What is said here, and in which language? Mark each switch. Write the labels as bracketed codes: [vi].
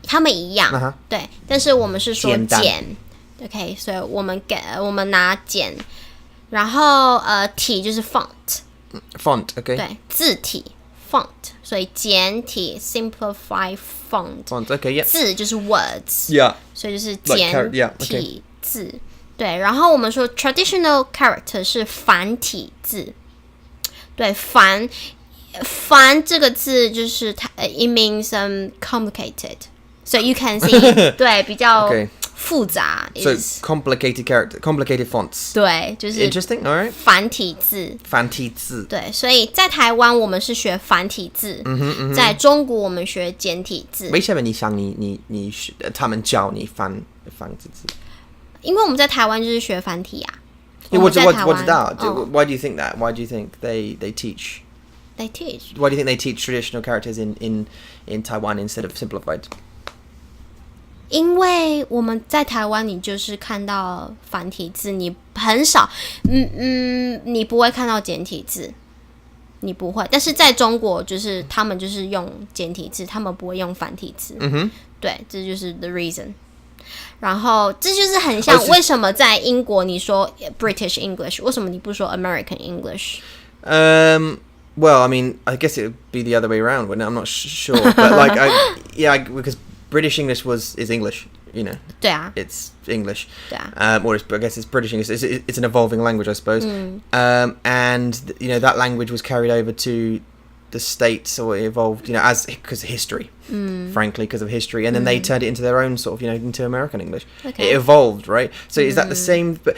[zh] 他们一样，对，但是我们是说简 ，OK， 所以我们拿简，然后体就是 font， [en] OK， [zh] 对，字体 font， 所以简体 simplify font， [en] OK， [zh] 字就是 words， 所以就是简体字，对，然后我们说 traditional character 是繁体字。对，繁这个字就是 [en] it means complicated, so you can see [zh] 对，比较复杂。 [en] So complicated character, complicated fonts. [zh] 对，就是 [en] interesting. All right. [zh] 繁体字。对，所以在台湾我们是学繁体字，在中国我们学简体字。为什么你想他们教你繁体字？因为我们在台湾就是学繁体啊。我知道。 [en] Why do you think that? Why do you think they teach? They teach. Why do you think they teach traditional characters in Taiwan instead of simplified? [zh] 因为我们在台湾，你就是看到繁体字，你很少，你不会看到简体字，你不会。但是在中国，就是他们就是用简体字，他们不会用繁体字。对，这就是 the reason。然后这就是很像为什么在英国你说 British English， 为什么你不说 American English？ [en] Well, I mean, I guess it would be the other way around. I'm not sure, but because British English is English, [zh] 对啊 [en] it's English. [zh] 对啊 [en] or I guess it's British English. It's an evolving language, I suppose. And that language was carried over to the States, or it evolved, because of history, frankly, because of history, and then they turned it into their own sort of, into American English. Okay. It evolved, right? So is that the same?